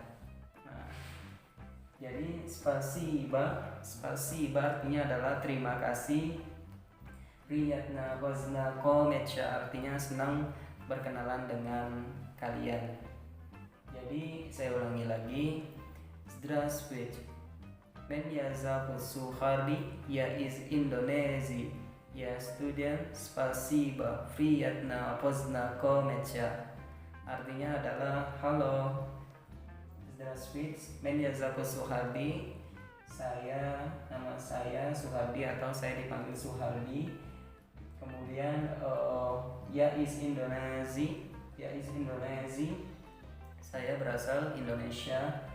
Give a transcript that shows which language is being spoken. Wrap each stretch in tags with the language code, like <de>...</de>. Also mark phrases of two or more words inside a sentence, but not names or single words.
<id>Nah, jadi spasiba artinya adalah terima kasih.</id> <ru>приятно познакомиться</ru> <id>artinya senang berkenalan dengan kalian. Jadi saya ulangi lagi,</id> <ru>Здравствуйте. Меня зовут Сухарди, я из Индонезии. Я студент, спасибо, приятно познакомиться.</ru> <id>Artinya adalah halo,</id> <ru>Здравствуйте, меня зовут Сухарди.</ru> <id>Nama saya Suhardi atau saya dipanggil Suhardi. Kemudian</id> <ru>я из Индонезии.</ru> <id>Saya berasal Indonesia.</id>